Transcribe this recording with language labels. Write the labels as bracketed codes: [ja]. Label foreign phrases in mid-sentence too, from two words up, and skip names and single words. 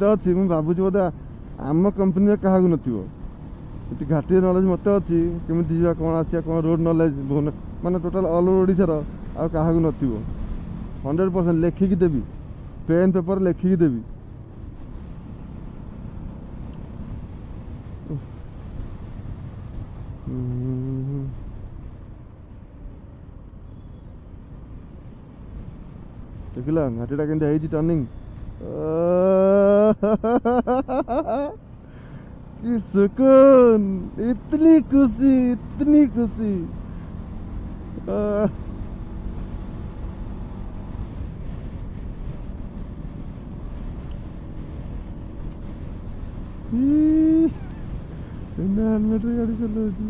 [or] ଅଛି ମୁଁ ଭାବୁଛି ବୋଧେ ଆମ କମ୍ପାନୀରେ କାହାକୁ ନଥିବ ଏଠି ଘାଟିରେ ନଲେଜ ମତେ ଅଛି କେମିତି ଯିବା କ'ଣ ଆସିବା କ'ଣ [en] road knowledge [or] ମାନେ [en] total all over [or] ଓଡ଼ିଶାର ଆଉ କାହାକୁ ନଥିବ 100% ଲେଖିକି ଦେବି [en] pen paper [or] ଲେଖିକି ଦେବି ଦେଖିଲ ଘାଟିଟା କେମିତି ହେଇଛି ଟର୍ଣ୍ଣିଂ [hi] कि सुकून इतनी खुशी इतनी खुशी हेलमेट गाड़ी चलो